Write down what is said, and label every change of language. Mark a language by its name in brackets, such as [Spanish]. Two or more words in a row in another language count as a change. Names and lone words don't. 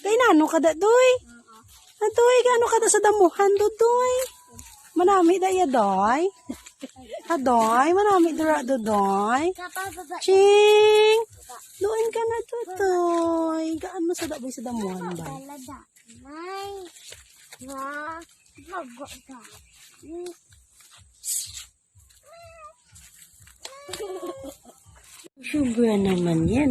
[Hiligaynon] Gaano kada doy? Adoy, gaano kada sa damuhan doy? Manami da ya doy. Adoy, manami dira doy. Ching! Doon ka na doy. Gaano sa daboy sa damuhan ba? Subra naman yan.